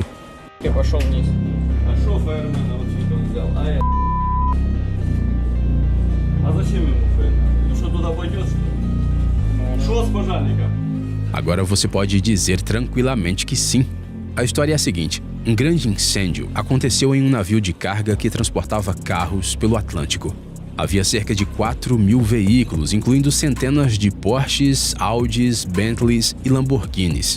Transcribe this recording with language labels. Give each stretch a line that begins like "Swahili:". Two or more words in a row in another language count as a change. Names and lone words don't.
Russian: Я пошел вниз. А шо фаермена вот сюда взял? А зачем ему фейер? Ну что, туда пойдет, что ли? Шо с пожарником?
Portuguese: Agora você pode dizer tranquilamente que sim. A história é a seguinte: um grande incêndio aconteceu em um navio de carga que transportava carros pelo Atlântico. Havia cerca de 4.000 veículos, incluindo centenas de Porsches, Audis, Bentleys e Lamborghinis.